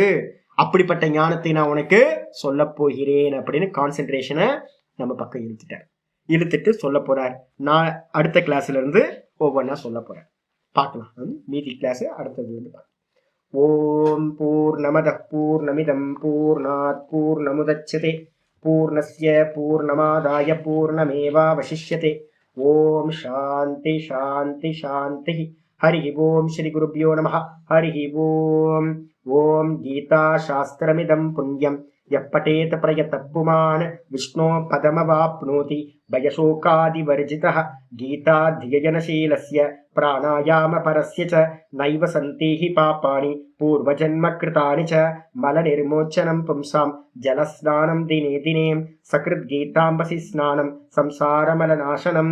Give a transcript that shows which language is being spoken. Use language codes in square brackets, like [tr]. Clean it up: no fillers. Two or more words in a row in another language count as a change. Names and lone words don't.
[ta] அப்படிப்பட்ட ஞானத்தை நான் உனக்கு சொல்ல போகிறேன் அப்படின்னு கான்சென்ட்ரேஷனை நம்ம பக்கம் இழுத்துட்டு சொல்ல போறார். நான் அடுத்த கிளாஸ்ல இருந்து ஒவ்வொன்றா சொல்ல போறேன். பார்க்கலாம். மீதி கிளாஸ் அடுத்தது பார்க்கலாம். [sa] ओम् पूर्णमद पूर्णमिदं पूर्णात् पूर्णमुदच्यते पूर्णस्य पूर्णमादाय पूर्णमेवावशिष्यते. ओम् शान्ति शान्ति शान्ति. हरि ओम् श्री गुरुभ्यो नमः. हरि ओम्. ओम् गीता शास्त्रमिदं पुण्यं यप्पठेत प्रयत पुमान् विष्णोः पदमवाप्नोति भयशोकादिवर्जितः. गीताध्ययनशीलस्य प्राणायाम परस्य च नैव सन्देहि पापानि पूर्वजन्म कृतानि च मलनिर्मोचनम् पुंसाम् जलस्नानम् दिने दिने सकृत् गीताम्भसि स्नानम् संसारमलनाशनम्.